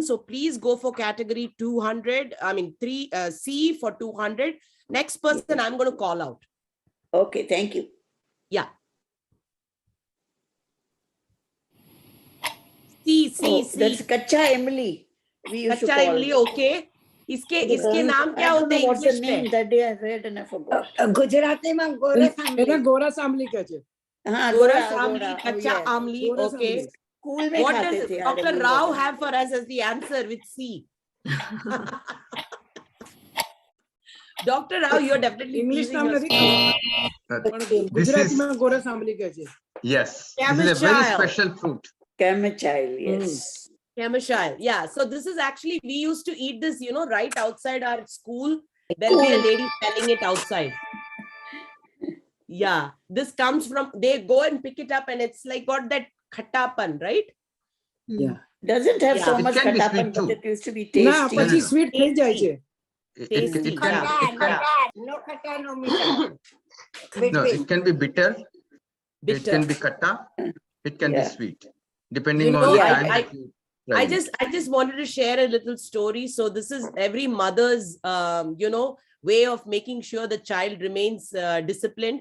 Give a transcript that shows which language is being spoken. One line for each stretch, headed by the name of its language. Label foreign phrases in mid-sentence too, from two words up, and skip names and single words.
English: So please go for category 200. I mean, C for 200. Next person I'm going to call out. Okay, thank you. Yeah. C. That's Kacha Emily. We used to Kacha call. Emily,
Hindi: okay. इसके नाम क्या होते हैं
English: What's the इंग्लिश name में? that day I read and I forgot.
Hindi: गुजराती में गोरस
Gujarati: એના ગોરા સામલી કહે છે ગોરસ આમલી, કાચા આમલી, Goras
English: okay.
Gujarati: Amli.
Hindi: School में
English: What खाते does थे, I Dr. remember Rao that. have for us as the answer with C? Dr. Rao, you're definitely इंग्लिश teasing नाम us.
Gujarati: નથી પણ
English: This ગુજરાતી is, માં
Gujarati: ગોરા સામલી કહે છે
English: yes, this is a very Chamomile. special fruit. Chamomile, yes. Chamomile. Yeah. So this is actually, we used to eat this, right outside our school. There'll be a lady selling it outside. Yeah. This comes from, they go and pick it up and it's like got that khattapan, right? Yeah. Doesn't have so It much can be khattapan, sweet but too. it used to be ના tasty.
Gujarati: પછી સ્વીટ થઈ જાય છે
English: Tasty. It can, No khata, no meeta. no, it can be bitter. It Bitter. can be katta. It can be Yeah. sweet, depending You on know, the I- time. I- that you try it. I just wanted to share a little story. So this is every mother's, way of making sure the child remains disciplined.